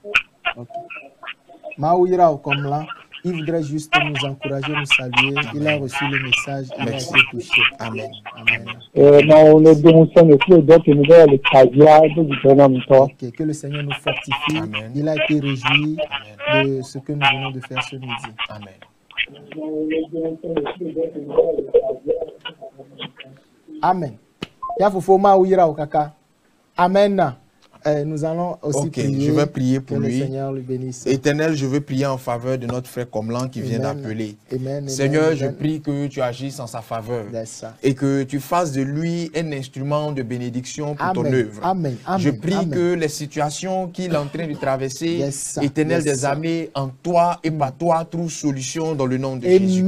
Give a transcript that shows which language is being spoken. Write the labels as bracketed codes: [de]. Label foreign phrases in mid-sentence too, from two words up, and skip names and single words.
[fr] Maouira comme là, il voudrait juste nous encourager, nous saluer. Il a reçu le message, il a été touché. Amen. Non, on est démontré d'autres nouvelles, le Kajad, ok, que le Seigneur nous fortifie. Amen. Il a été réjoui de ce que nous venons de faire ce midi. Amen. [ee] Amen. Ya fofo ma wira o kaka. [fr] Amen. Nous allons aussi prier. Je vais prier pour lui. Le Seigneur lui bénisse. Éternel, je veux prier en faveur de notre frère Comlan qui vient d'appeler. Seigneur, je prie que tu agisses en sa faveur et que tu fasses de lui un instrument de bénédiction pour ton œuvre. Amen. Je prie que les situations qu'il est en train de traverser, Éternel des armées, en toi et par toi, trouvent solution dans le nom de Jésus.